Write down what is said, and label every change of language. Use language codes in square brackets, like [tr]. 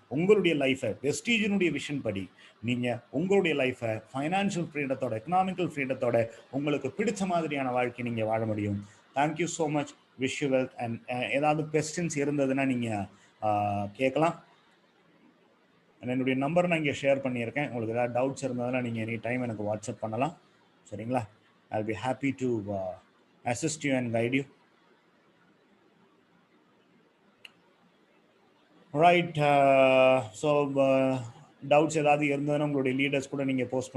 [ta] உங்களுடைய லைஃபை வெஸ்டீஜினுடைய விஷன் படி நீங்க உங்களுடைய லைஃபை ஃபைனான்சியல் ஃப்ரீடத்தோட, எக்கனாமிக்கல் ஃப்ரீடத்தோட உங்களுக்கு பிடிச்ச மாதிரியான வாழ்க்கை நீங்க வாழ முடியும். [en] Thank you so much. Wish you wealth. [ta] And ஏதாவது கொஸ்டின்ஸ் இருந்ததுன்னா நீங்க கேட்கலாம். என்னுடைய நம்பர் நான் இங்கே ஷேர் பண்ணியிருக்கேன். உங்களுக்கு ஏதாவது டவுட்ஸ் இருந்ததுன்னா நீங்கள் எனி டைம் எனக்கு வாட்ஸ்அப் பண்ணலாம். சரிங்களா? [en] I'll be happy to assist you and guide you. Right. So [ta] doubts ஏதாவது இருந்ததுன்னா உங்களுடைய லீடர்ஸ் கூட நீங்கள் போஸ்ட்